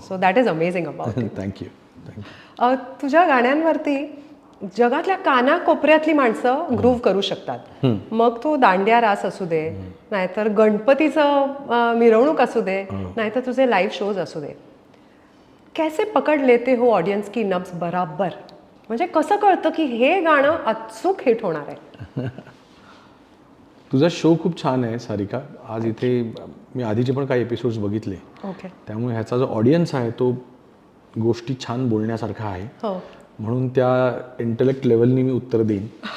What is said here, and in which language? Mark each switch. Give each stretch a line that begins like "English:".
English: So that is amazing about. Thank you.
Marathi: तुझ्या गाण्यांवरती जगातल्या कानाकोपऱ्यातली माणसं ग्रूव्ह करू शकतात. मग तो दांडिया रास असू दे, नाहीतर गणपतीचं मिरवणूक असू दे, नाहीतर तुझे लाईव्ह शोज असू दे.
Hindi: कैसे पकड लेते हो ऑडियन्स की नब्ज बराबर?
Marathi: म्हणजे कसं कळतं की हे गाणं अचूक हिट होणार आहे? तुझा शो खूप छान आहे सारिका. आज इथे मी आधीचे पण काही एपिसोड्स बघितले, ओके. त्यामुळे ह्याचा जो ऑडियन्स आहे तो गोष्टी छान बोलण्यासारखा आहे. हो. म्हणून त्या इंटेलेक्ट लेवलनी मी उत्तर देईन.